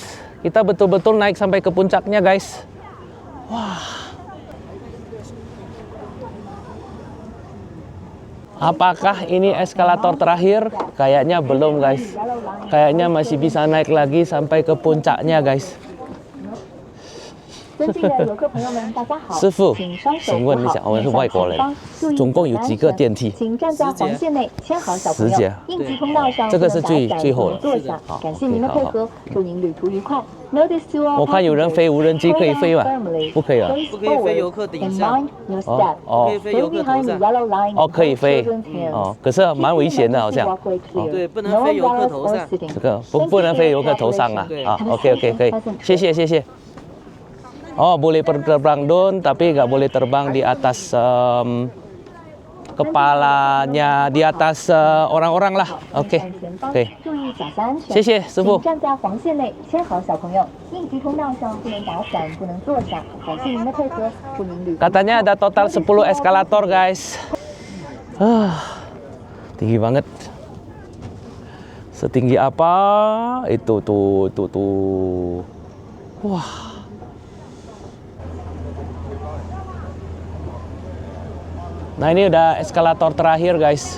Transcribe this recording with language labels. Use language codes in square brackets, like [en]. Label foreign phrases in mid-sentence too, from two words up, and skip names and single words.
[id] Kita betul-betul naik sampai ke puncaknya guys. Wah. Apakah ini eskalator terakhir? Kayaknya belum guys. Kayaknya masih bisa naik lagi sampai ke puncaknya guys. [zh] 尊敬的游客朋友们，大家好。师傅，请双手请问一下，我们是外国人，总共有几个电梯？请站在黄线内，牵好小朋友。应急通道上这个是最后了。坐下。感谢您的配合，祝您旅途愉快。 [en] Notice to all [zh] 我看有人飞无人机，可以飞吗？不可以啊。不可以飞游客顶上。哦，可以飞游客头上。哦，可以飞。哦，可是蛮危险的，好像。对，不能飞游客头上。这个不能飞游客头上啊。啊 ，OK， 可以，谢谢谢谢。 [id] Oh, boleh terbang drone, tapi nggak boleh terbang di atas kepalanya, di atas orang-orang lah. Oke, oke. [zh] 谢谢师傅。站在黄线内，牵好小朋友。应急通道上不能打伞，不能坐下。感谢您的配合，祝您旅途。 [id] Katanya ada total 10 eskalator guys. Tinggi banget. Setinggi apa? Itu tuh. Wah. Nah ini udah eskalator terakhir guys.